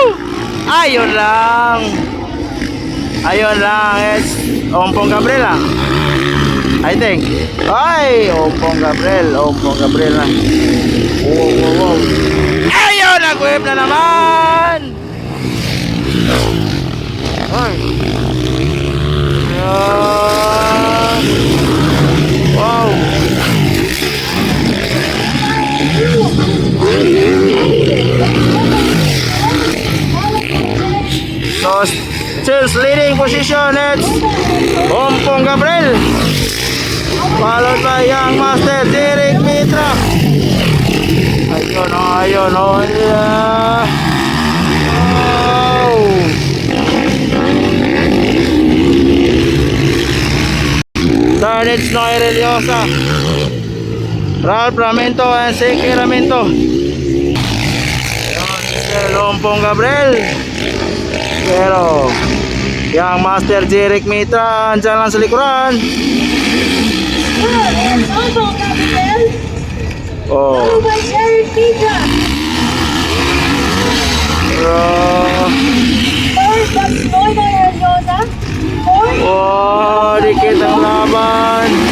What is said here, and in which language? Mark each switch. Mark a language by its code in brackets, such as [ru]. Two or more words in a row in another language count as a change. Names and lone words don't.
[tl] Ayun lang, [en] it's Ompong Gabriel, I think. [tl] Ay, Ompong Gabriel na. Wow, wow, wow. Ayun, nag-whip na naman. Ay. Ayan. Wow. [en] So, since leading position, it's Ompong Gabriel, followed by Young Master Jeric Mitra. Ayun, yeah. Wow. Third, it's Noy Reliosa, Raul Bramento, and Seke Ramento. [tl] Ompong Gabriel, pero Young Master Jeric Mitra andyan lang sa likuran. Oh. Oh, dikit ang laban.